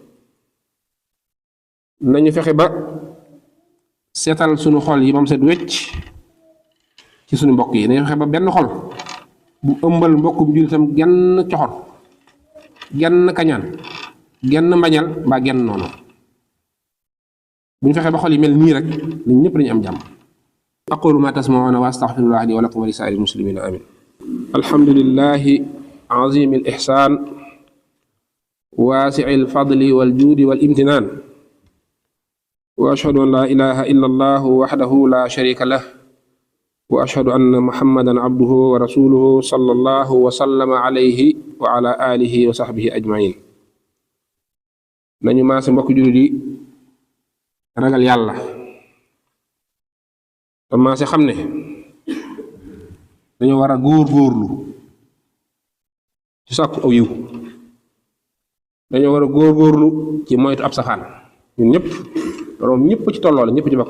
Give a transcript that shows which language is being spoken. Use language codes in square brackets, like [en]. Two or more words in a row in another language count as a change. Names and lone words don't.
[wo] nañu fexe ba seetal suñu xol yi moom set wecc ci suñu mbokk yi nañu fexe ba benn xol bu ëmbal mbokkum jullitam genn coxor genn kañaan genn mbañal mbaa genn noonu bu ñu fexe ba xol yi mel nii rek nit ñëpp dañu am jàmm [ar] أقول ما تسمعون و أستغفر الله لي ولكم ولسائر المسلمين آمين الحمد لله عظيم الإحسان واسع الفضل والجود والامتنان وأشهد أن لا إله إلا الله وحده لا شريك له وأشهد أن محمدا عبده ورسوله صلى الله وسلم عليه وعلى آله وصحبه أجمعين [wo] nañu maase mbokk jullit yi ragal yàlla te maase xam ne dañoo war a góor-góorlu ci sàkku aw yiw dañoo war a góor-góorlu ci moytu ab safaan ñun ñëpp loolu ñëpp ci tolloo la ñëpp ci bokk